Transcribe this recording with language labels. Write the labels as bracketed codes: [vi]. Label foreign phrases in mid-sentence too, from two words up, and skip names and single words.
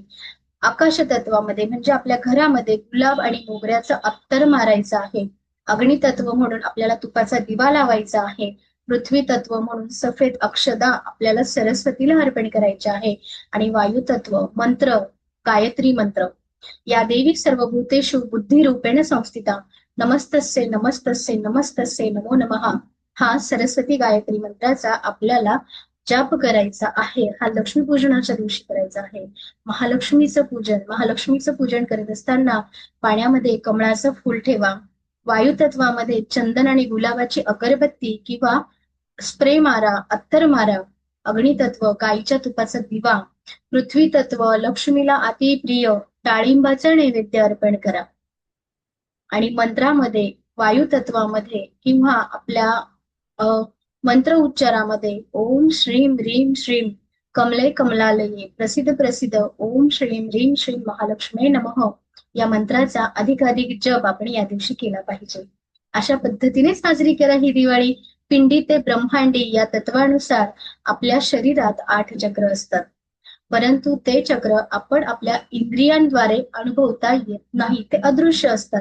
[mr] आकाश तत्वामध्ये म्हणजे आपल्या घरामध्ये गुलाब आणि मोगऱ्याचं अत्तर मारायचं आहे. अग्नितत्व म्हणून आपल्याला तुपाचा दिवा लावायचा आहे. पृथ्वी तत्व म्हणून सफेद अक्षदा आपल्याला सरस्वतीला अर्पण करायचे आहे. आणि वायू तत्व मंत्र, गायत्री मंत्र, [sa] या देवी सर्वभूतेषु बुद्धिरूपेण संस्थिता, नमस्तस्ये नमस्तस्ये नमस्तस्ये नमो नमः, [mr] हा सरस्वती गायत्री मंत्राचा आपल्याला जाप करायचा आहे. हा लक्ष्मीपूजनाच्या दिवशी करायचा आहे. महालक्ष्मीचं पूजन करत असताना पाण्यामध्ये कमळाचं फूल ठेवा. वायू तत्वामध्ये चंदन आणि गुलाबाची अगरबत्ती किंवा स्प्रे मारा, अत्तर मारा. अग्नितत्व गाईच्या तुपाचा दिवा. पृथ्वी तत्व लक्ष्मीला अतिप्रिय डाळिंबाचं नैवेद्य अर्पण करा. आणि मंत्रामध्ये वायू तत्वामध्ये किंवा आपल्या मंत्र उच्चारामध्ये [sa] ओम श्रीम ह्रीम श्रीम कमले कमलालये प्रसिद्ध प्रसिद्ध ओम श्रीम ह्रीम श्रीम महालक्ष्मी नमः [mr] या मंत्राचा अधिकाधिक जप आपण या दिवशी केला पाहिजे. अशा पद्धतीने साजरी करा ही दिवाळी. पिंडी ते ब्रह्मांडी या तत्वानुसार आपल्या शरीरात 8 चक्र असतात, परंतु ते चक्र आपण आपल्या इंद्रियांद्वारे अनुभवता येत नाही, ते अदृश्य असतात.